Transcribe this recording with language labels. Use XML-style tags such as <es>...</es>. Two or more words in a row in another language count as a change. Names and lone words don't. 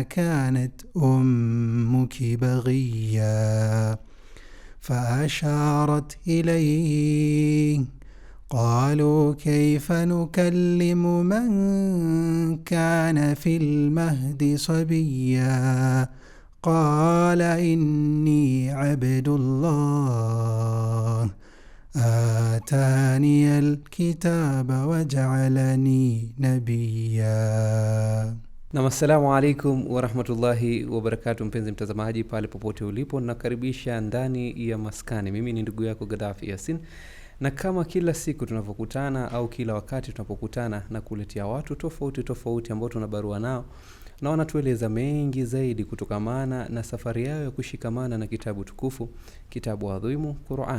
<ar>كانت أمك بغيا فأشارت إليه قالوا كيف نكلم من كان في المهد صبيا قال إني عبد الله آتاني الكتاب وجعلني نبيا. Na السلام عليكم ورحمة الله وبركاته.</ar> <sw>Mpenzi mtazamaji pale popote ulipo, nakaribisha ndani ya maskani. Mimi ni ndugu yako Gaddafi Yasin, na kama kila siku tunapokutana au kila wakati tunapokutana na kuletea watu tofauti ambao tunabarua nao na wanatueleza mengi zaidi kutokamana na safari yao ya kushikamana na kitabu tukufu, kitabu adhimu Qur'an.</sw>